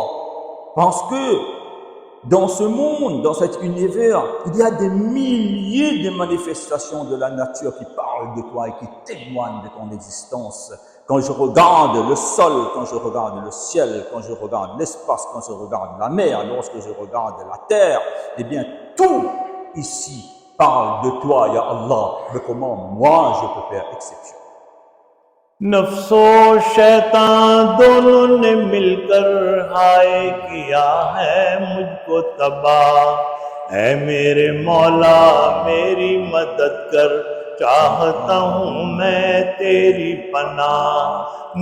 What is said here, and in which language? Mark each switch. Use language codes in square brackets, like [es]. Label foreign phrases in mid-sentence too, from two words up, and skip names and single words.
[fr] Parce que dans ce monde, dans cet univers, il y a des milliers de manifestations de la nature qui parlent de toi et qui témoignent de ton existence. Quand je regarde le sol, quand je regarde le ciel, quand je regarde l'espace, quand je regarde la mer, lorsque je regarde la terre, eh bien, tout ici parle de toi, [ar] يا الله. [fr] Mais comment moi je peux faire exception? [ur] نفس و شیطان دونوں نے مل کر ہائے کیا ہے مجھ کو تباہ. اے میرے مولا میری مدد کر، چاہتا ہوں میں تیری پناہ.